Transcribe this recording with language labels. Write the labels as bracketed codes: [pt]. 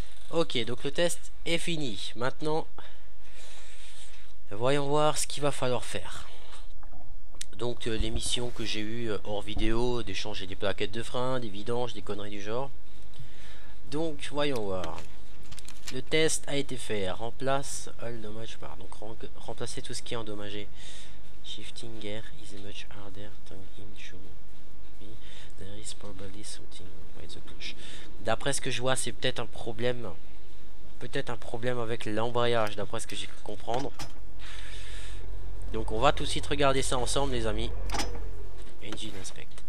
[fr] Ok, donc le test est fini. Maintenant, voyons voir ce qu'il va falloir faire. Donc les missions que j'ai eues hors vidéo, d'échanger des plaquettes de frein, des vidanges, des conneries du genre. Donc voyons voir. Le test a été fait. Remplace [en] all damage [fr] par. Donc remplacer tout ce qui est endommagé. [en] Shifting gear is much harder than in show. There is probably something with the clutch. [fr] D'après ce que je vois, c'est peut-être un problème. Peut-être un problème avec l'embrayage, d'après ce que j'ai pu comprendre. Donc on va tout de suite regarder ça ensemble les amis. [en] Engine inspect.